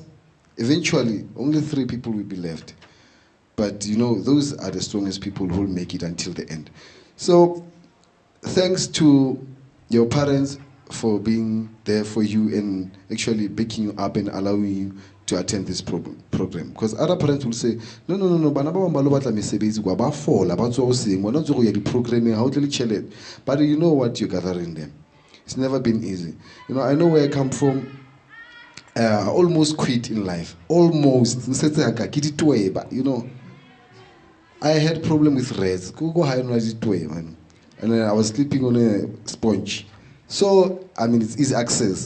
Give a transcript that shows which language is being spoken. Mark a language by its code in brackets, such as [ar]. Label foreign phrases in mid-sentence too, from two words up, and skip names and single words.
[en] Eventually, only 3 people will be left. But you know, those are the strongest people who will make it until the end. So, thanks to your parents for being there for you and actually backing you up and allowing you to attend this program. Because other parents will say, no, [tn] bana ba bang ba batla mesebetsi kwa ba fola ba tswa go seng wena tswa go ya di programming ha o tle le tšhelete. [en] But you know what you're gathering them. It's never been easy. You know, I know where I come from. I almost quit in life. Almost. But you know, I had problem with rats. Go high man. And then I was sleeping on a sponge. So, I mean, it's easy access.